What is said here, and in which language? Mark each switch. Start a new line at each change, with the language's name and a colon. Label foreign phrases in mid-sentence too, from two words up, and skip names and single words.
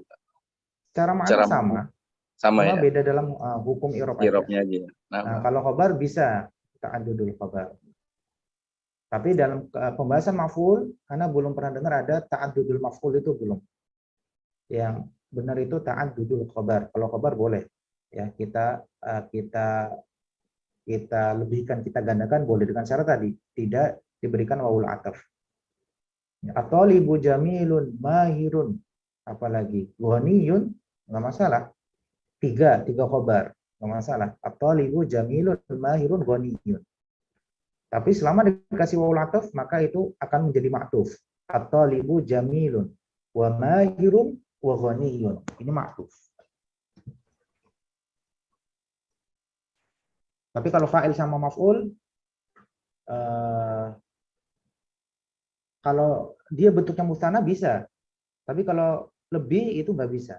Indonesian: Secara makna Secara sama, sama cuma ya, beda dalam hukum i'rab aja. i'rabnya aja. Nah, kalau khabar bisa
Arabic: تعدد الخبر.
Indonesian: Tapi dalam pembahasan maf'ul, karena belum pernah dengar ada
Arabic: تعدد المفعول
Indonesian: itu belum. Yang benar itu
Arabic: تعدد الخبر.
Indonesian: Kalau khabar boleh, ya kita lebihkan, kita gandakan boleh dengan syarat tadi tidak diberikan
Arabic: واو العطف. الطالب جميل ماهر,
Indonesian: apalagi ghaniyun, nggak masalah. Tiga khabar, nggak masalah.
Arabic: الطالب جميل ماهر غني.
Indonesian: Tapi selama dikasih
Arabic: واو العطف,
Indonesian: maka itu akan menjadi ma'tuf.
Arabic: الطالب جميل وماهر وغني.
Indonesian: Ini ma'tuf. Tapi kalau fa'il sama maf'ul, kalau dia bentuknya musanna bisa, tapi kalau lebih itu nggak bisa.